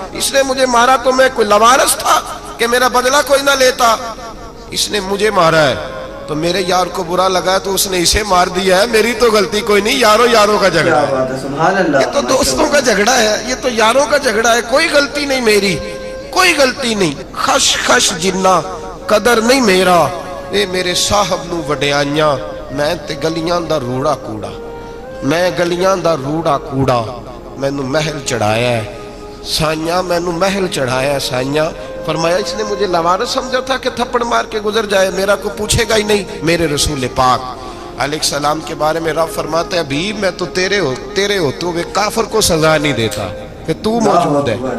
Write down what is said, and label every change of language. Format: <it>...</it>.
<ur>اس نے مجھے مارا تو میں کوئی لاوارث تھا کہ میرا بدلہ کوئی نہ لیتا. اس نے مجھے مارا ہے تو میرے یار کو برا لگا تو اس نے اسے مار دیا ہے, میری تو غلطی کوئی نہیں. یاروں کا جھگڑا ہے, یہ تو دوستوں کا جھگڑا ہے, یہ تو یاروں کا جھگڑا ہے, کوئی غلطی نہیں میری, کوئی غلطی نہیں.</ur> <pa>خش جنہ قدر نہیں میرا, اے میرے صاحب نو وڈیائیاں, میں تے گلیاں دا روڑا کوڑا, میں گلیاں دا روڑا کوڑا. مینو محل چڑھایا ہے سائیاں, مینو محل چڑھایا ہے سائیاں.</pa> <ur>فرمایا اس نے مجھے لوارث سمجھا تھا کہ تھپڑ مار کے گزر جائے, میرا کو پوچھے گا ہی نہیں. میرے رسول پاک علیہ السلام کے بارے میں رب فرماتا ہے ابھی میں تو تیرے ہوتے ہوئے کافر کو سزا نہیں دیتا کہ تو موجود ہے.</ur>